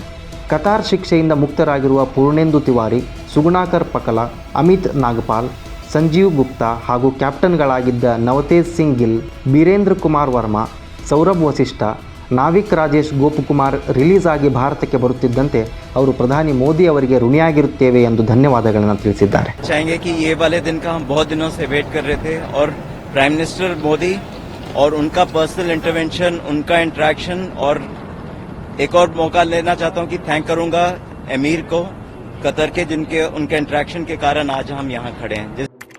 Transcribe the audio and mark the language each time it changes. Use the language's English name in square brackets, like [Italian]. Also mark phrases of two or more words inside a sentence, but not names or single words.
[Kannada] ಕತಾರ್ ಶಿಕ್ಷೆಯಿಂದ ಮುಕ್ತರಾಗಿರುವ ಪೂರ್ಣೇಂದು ತಿವಾರಿ, ಸುಗುಣಾಕರ್ ಪಕಲ, ಅಮಿತ್ ನಾಗಪಾಲ್, ಸಂಜೀವ್ ಗುಪ್ತಾ ಹಾಗೂ ಕ್ಯಾಪ್ಟನ್ಗಳಾಗಿದ್ದ ನವತೇಜ್ ಸಿಂಗ್ ಗಿಲ್, ಬೀರೇಂದ್ರ ಕುಮಾರ್ ವರ್ಮಾ, ಸೌರಭ್ ವಸಿಷ್ಠ, ನಾವಿಕ್ ರಾಜೇಶ್ ಗೋಪಕುಮಾರ್ ರಿಲೀಸ್ ಆಗಿ ಭಾರತಕ್ಕೆ ಬರುತ್ತಿದ್ದಂತೆ ಅವರು ಪ್ರಧಾನಿ ಮೋದಿ ಅವರಿಗೆ ಋಣಿಯಾಗಿರುತ್ತೇವೆ ಎಂದು ಧನ್ಯವಾದಗಳನ್ನು ತಿಳಿಸಿದ್ದಾರೆ. [Hindi] चाहेंगे कि ये वाले दिन का हम बहुत दिनों से वेट कर रहे थे और [English] prime minister [Hindi] मोदी और उनका [English] personal intervention, [Hindi] उनका इंटरेक्शन, और एक और मौका लेना चाहता हूं कि थैंक करूंगा एमीर को कतर के, जिनके उनके इंटरेक्शन के कारण आज हम यहां खड़े हैं.